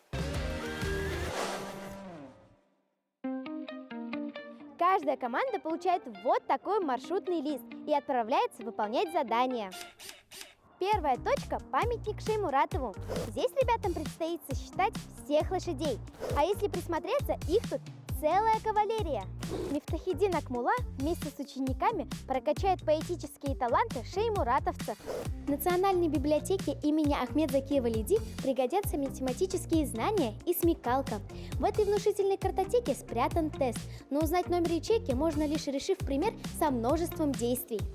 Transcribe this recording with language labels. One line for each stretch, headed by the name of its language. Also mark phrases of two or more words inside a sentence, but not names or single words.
Russian: Каждая команда получает вот такой маршрутный лист и отправляется выполнять задания. Первая точка – памятник Шеймуратову. Здесь ребятам предстоит сосчитать всех лошадей. А если присмотреться, их тут целая кавалерия. Мифтахиддин Акмулла вместе с учениками прокачает поэтические таланты шеймуратовцев. В Национальной библиотеке имени Ахмед Закиева Лиди пригодятся математические знания и смекалка. В этой внушительной картотеке спрятан тест, но узнать номер ячейки можно лишь решив пример со множеством действий.